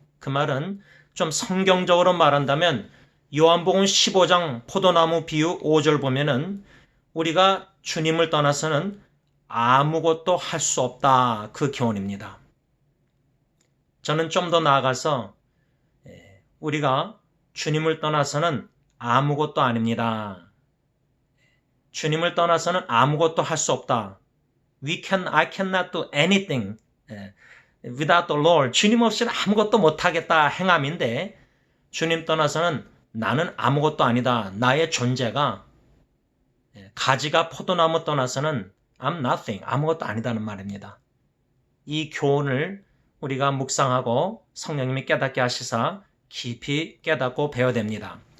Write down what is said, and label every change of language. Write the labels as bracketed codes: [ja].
[ko] 그 말은 좀 성경적으로 말한다면 요한복음 15장 포도나무 비유 5절 보면은 우리가 주님을 떠나서는 아무것도 할 수 없다, 그 교훈입니다. 저는 좀 더 나아가서 우리가 주님을 떠나서는 아무것도 아닙니다. 주님을 떠나서는 아무것도 할 수 없다. [en] I cannot do anything without the Lord. [ko] 주님 없이는 아무것도 못하겠다 행함인데, 주님 떠나서는 나는 아무것도 아니다. 나의 존재가, 가지가 포도나무 떠나서는 [en] I'm nothing. [ko] 아무것도 아니다는 말입니다. 이 교훈을 우리가 묵상하고 성령님이 깨닫게 하시사 깊이 깨닫고 배워야 됩니다.